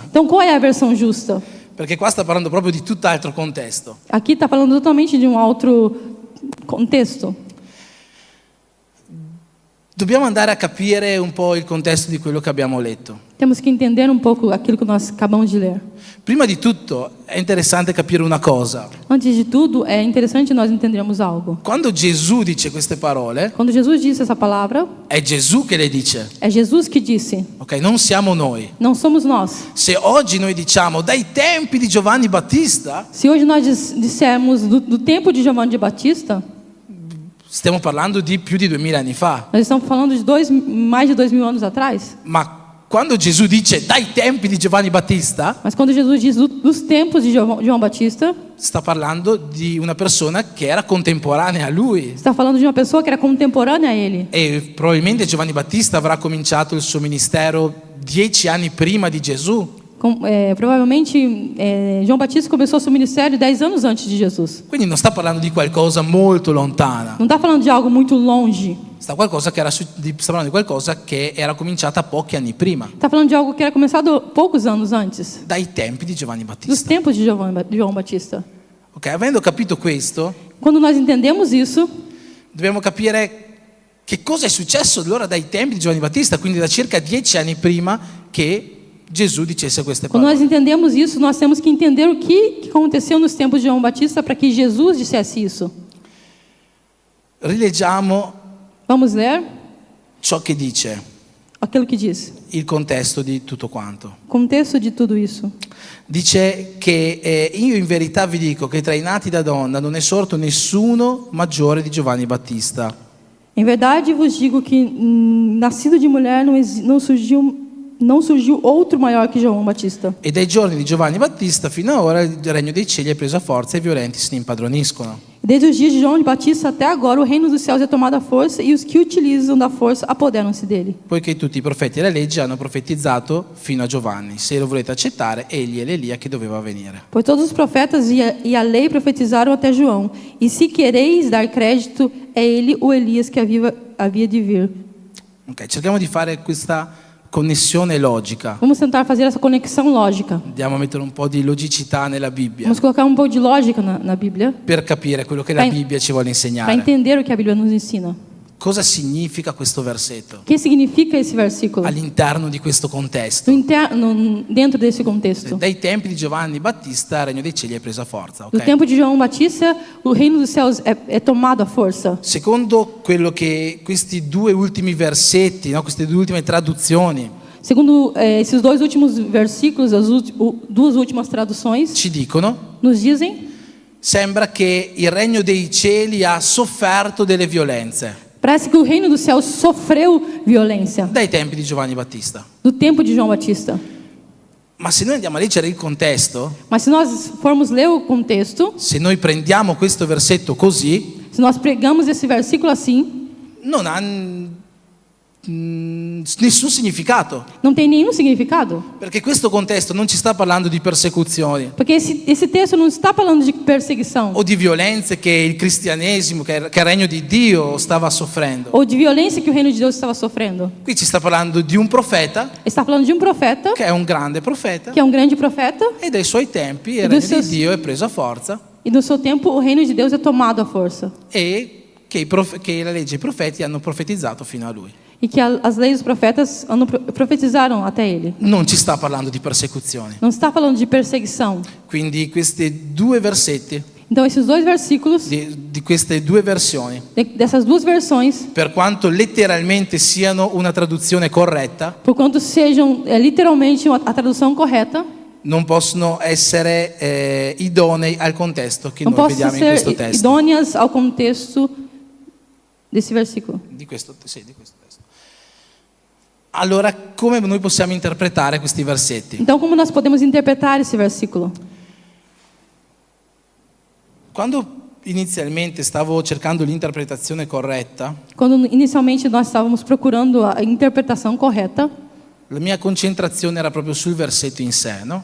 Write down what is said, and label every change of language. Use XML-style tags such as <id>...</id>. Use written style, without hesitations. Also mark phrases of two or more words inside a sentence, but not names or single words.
<pt>Então, qual é a versão justa?</pt> <it>Perché qua sta parlando proprio di tutt'altro contesto.</it> <pt>Aqui está falando totalmente de um outro contexto.</pt> <it>Dobbiamo andare a capire un po' il contesto di quello che abbiamo letto.</it> <pt>Temos que entender um pouco aquilo que nós acabamos de ler.</pt> <it>Prima di tutto è interessante capire una cosa.</it> <pt>Antes de tudo, é interessante nós entendermos algo.</pt> <it>Quando Gesù dice queste parole,</it> <pt>Quando Jesus disse essa palavra,</pt> <it>è Gesù che le dice.</it> <pt>é Jesus que disse,</pt> <it>Ok, non siamo noi.</it> <pt>não somos nós.</pt> <it>Se oggi noi diciamo dai tempi di Giovanni Battista,</it> <pt>Se hoje nós dissermos do tempo de Giovanni de Batista,</pt> <it>stiamo parlando di più di 2000 anni fa.</it> <pt>nós estamos falando de mais de 2000 anos atrás.</pt> <it>Ma quando Gesù dice dai tempi di Giovanni Battista,</it> <pt>Mas quando Jesus diz dos tempos de João Batista,</pt> <it>sta parlando di una persona che era contemporanea a lui.</it> <pt>está falando de uma pessoa que era contemporânea a ele.</pt> <it>E probabilmente Giovanni Battista avrà cominciato il suo ministero 10 anni prima di Gesù.</it> <pt>Provavelmente João Batista começou seu ministério 10 anos antes de Jesus.</pt> <it>Quindi non sta parlando di qualcosa molto lontana.</it> <pt>Não está falando de algo muito longe.</pt> <it>Sta parlando di qualcosa che era cominciata pochi anni prima,</it> <pt>Está falando de algo que era começado poucos anos antes,</pt> <it>dai tempi di Giovanni</it> <pt>dos</pt> <it>Battista.</it> <pt>tempos de João Batista.</pt> <it>Ok, avendo capito questo,</it> <pt>Quando nós entendemos isso,</pt> <it>dobbiamo capire che cosa è successo allora dai tempi di Giovanni Battista, quindi da circa 10 anni prima che Gesù dicesse queste</it> <pt>quando nós</pt> <it>parole.</it> <pt>entendemos isso, nós temos que entender o que aconteceu nos tempos de João Batista para que Jesus dissesse isso.</pt> <it>Rileggiamo</it> <pt>Vamos ler</pt> <it>ciò che dice,</it> <pt>aquilo que diz.</pt> <it>il contesto di tutto quanto.</it> <pt>Contexto de tudo isso.</pt> <it>Dice che io in verità vi dico che tra i nati da donna non è sorto nessuno maggiore di Giovanni Battista.</it> <pt>Em verdade vos digo que nascido de mulher não surgiu não surgiu outro maior que João Batista.</pt> <it>E dai giorni di Giovanni Battista fino ad ora il regno dei cieli è preso a forza e i violenti se ne impadroniscono. Desde os dias de João Batista até agora, o reino dos céus é tomado à força e os que utilizam da força apoderam-se dele. Poiché tutti i profeti e la legge hanno profetizzato fino a Giovanni. Se lo volete accettare, egli è l'Elia che doveva venire.</it> <pt>Pois todos os profetas e a lei profetizaram até João. E se quereis dar crédito, é ele o Elias que havia de vir.</pt> <it>Ok, cerchiamo di fare questa connessione logica.</it> <pt>Vamos tentar fazer essa conexão lógica.</pt> <it>Andiamo a mettere un po' di logicità nella Bibbia</it> <pt>Vamos colocar um pouco de lógica na Bíblia</pt> <it>per capire quello che la</it> <pt>Vai.</pt> <it>Bibbia ci vuole</it> <pt>para</pt> <it>insegnare.</it> <pt>entender o que a Bíblia nos ensina.</pt> <it>Cosa significa questo versetto</it> <pt>O que significa esse versículo?</pt> <it>all'interno di questo contesto?</it> <pt>Dentro desse contexto.</pt> <it>Dai tempi di Giovanni Battista il regno dei cieli è preso a forza,</it> <pt>No</pt> <it>ok?</it> <pt>tempo de João Batista, o reino dos céus é tomado à força.</pt> <it>Secondo quello che questi due ultimi versetti, no, queste due ultime traduzioni</it> <pt>Segundo esses dois últimos versículos, duas últimas traduções,</pt> <it>ci dicono,</it> <pt>nos dizem,</pt> <it>sembra che il regno dei cieli ha sofferto delle violenze</it> <pt>parece que o reino dos céus sofreu violência</pt> <it>dai tempi di Giovanni Battista.</it> <pt>do tempo de João Batista.</pt> <it>Ma se noi andiamo a leggere il contesto,</it> <pt>Mas se nós formos ler o contexto,</pt> <it>se noi prendiamo questo versetto così,</it> <pt>se nós pregamos esse versículo assim,</pt> <it>non ha nessun significato,</it> <pt>não tem nenhum significado.</pt> <it>perché questo contesto non ci sta parlando di persecuzioni</it> <pt>Porque esse texto não está falando de perseguição</pt> <it>o di violenze che il cristianesimo, che il regno di Dio stava soffrendo.</it> <pt>ou de violência que o reino de Deus estava sofrendo.</pt> <it>Qui ci sta parlando di un profeta</it> <pt>Está falando de um profeta,</pt> <it>che è un grande profeta</it> <pt>que é um grande profeta,</pt> <it>e dai suoi tempi il</it> <pt>E</pt> <it>regno</it> <pt>dei seus-</pt> <it>di Dio è preso a forza</it> <pt>e no seu tempo o reino de Deus é tomado à força.</pt> <it>e che la legge e i profeti hanno profetizzato fino a lui.</it> <pt>E que as leis dos profetas profetizaram até ele.</pt> <it>Non ci sta parlando di persecuzioni.</it> <pt>Não está falando de perseguição.</pt> <it>Quindi questi due versetti</it> <pt>Então esses dois versículos,</pt> <it>di queste due versioni,</it> <pt>dessas duas versões,</pt> <it>per quanto letteralmente siano una traduzione corretta,</it> <pt>por quanto sejam literalmente a tradução correta,</pt> <it>non possono essere idonei al contesto che</it> <pt>não</pt> <it>noi</it> <pt>possam</pt> <it>vediamo in</it> <pt>ser</pt> <it>questo testo.</it> <pt>idôneas ao contexto desse versículo.</pt> <it>Di questo testo. Allora, come noi possiamo interpretare questi versetti?</it> <pt>Então, como nós podemos interpretar esse versículo?</pt> <it>Quando inizialmente stavo cercando l'interpretazione corretta,</it> <pt>Quando inicialmente nós estávamos procurando a interpretação correta,</pt> <it>la mia concentrazione era proprio sul versetto in sé, no?</it>